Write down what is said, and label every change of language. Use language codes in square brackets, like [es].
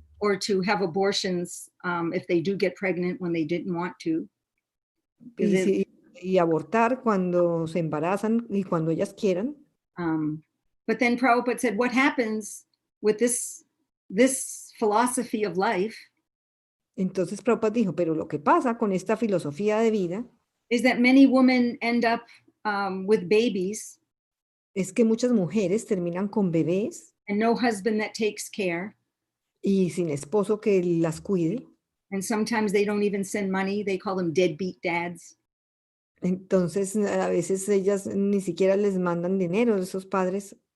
[en] or to have abortions if they do get pregnant when they didn't want to. [es] Y abortar cuando se embarazan y cuando ellas quieran. [en] But then Prabhupada said, what happens with this philosophy of life [es] Entonces Prabhupada dijo, pero lo que pasa con esta filosofía de vida [en] is that many women end up with babies [es] es que muchas mujeres terminan con bebés [en] and no husband that takes care. [es] y sin esposo que las cuide. [en] And sometimes they don't even send money. They call them deadbeat dads. [es] Entonces a veces ellas ni siquiera les mandan dinero, esos padres.